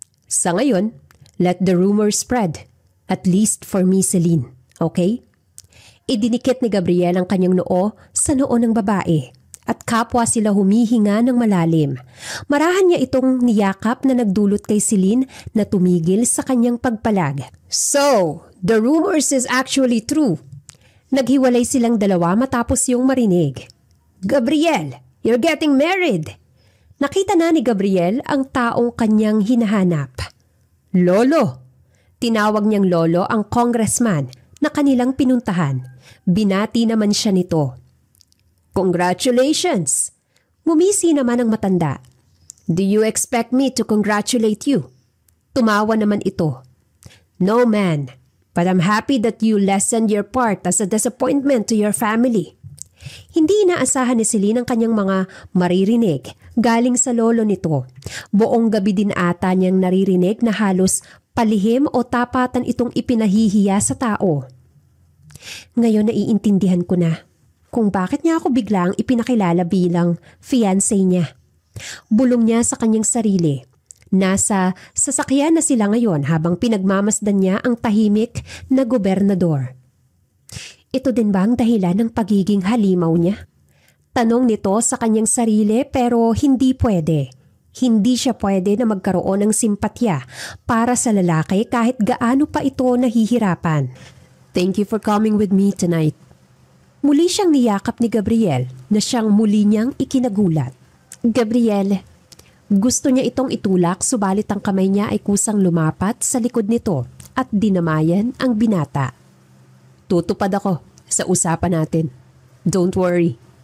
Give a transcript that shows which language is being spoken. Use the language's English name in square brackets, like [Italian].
[Filipino] Sa ngayon, [English] let the rumor spread. At least for me, Celine. Okay? [Filipino] Idinikit ni Gabriel ang kanyang noo sa noo ng babae at kapwa sila humihinga ng malalim. Marahan niya itong niyakap na nagdulot kay Celine na tumigil sa kanyang pagpalag. [English] So, the rumors is actually true. [Filipino] Naghiwalay silang dalawa matapos yung marinig. [English] Gabriel, you're getting married! [Filipino] Nakita na ni Gabriel ang taong kanyang hinahanap. Lolo! Tinawag niyang lolo ang congressman na kanilang pinuntahan. Binati naman siya nito. Congratulations! Ngumisi naman ang matanda. [English] Do you expect me to congratulate you? [Filipino] Tumawa naman ito. [English] No man, but I'm happy that you lessened your part as a disappointment to your family. [Filipino] Hindi inaasahan ni Celine ang kanyang mga maririnig galing sa lolo nito. Buong gabi din ata niyang naririnig na halos palihim o tapatan itong ipinahihiya sa tao. Ngayon naiintindihan ko na kung bakit niya ako biglang ipinakilala bilang fiancé niya. Bulong niya sa kanyang sarili. Nasa sasakyan na sila ngayon habang pinagmamasdan niya ang tahimik na gobernador. Ito din ba ang dahilan ng pagiging halimaw niya? Tanong nito sa kanyang sarili pero hindi pwede. Hindi siya pwede na magkaroon ng simpatya para sa lalaki kahit gaano pa ito nahihirapan. [English] Thank you for coming with me tonight. [Filipino] Muli siyang niyakap ni Gabriel na siyang muli niyang ikinagulat. Gabriel, gusto niya itong itulak subalit ang kamay niya ay kusang lumapat sa likod nito at dinamayan ang binata. Tutupad ako sa usapan natin. [English] Don't worry.